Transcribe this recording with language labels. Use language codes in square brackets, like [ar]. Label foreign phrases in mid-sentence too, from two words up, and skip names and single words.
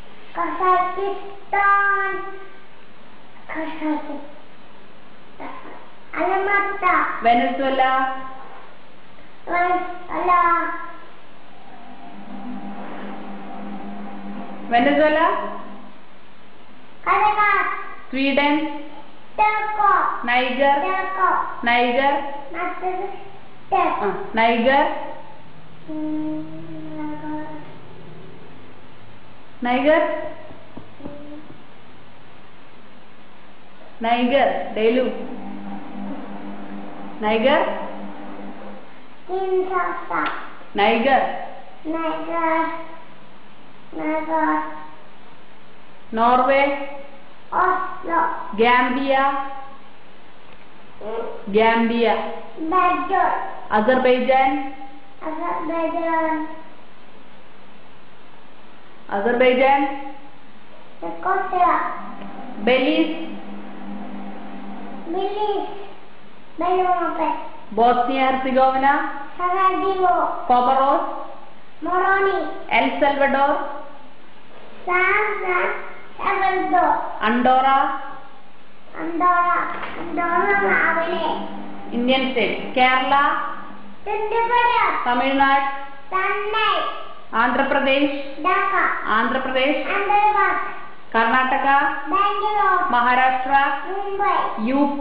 [en] Kazakhstan. Alamata. Venezuela. Venezuela. Kazakhstan. Sweden. Turkey. Niger. Niger. Niger. Niger. Niger. Delu. Niger. Kinshasa. Niger. Norway. Oslo. Gambia. Azerbaijan. Belize. Bosnia Herzegovina. Comoros. El Salvador. Andorra. Indian state. Kerala. Tamil Nadu. Andhra Pradesh. Karnataka. Maharashtra. UP.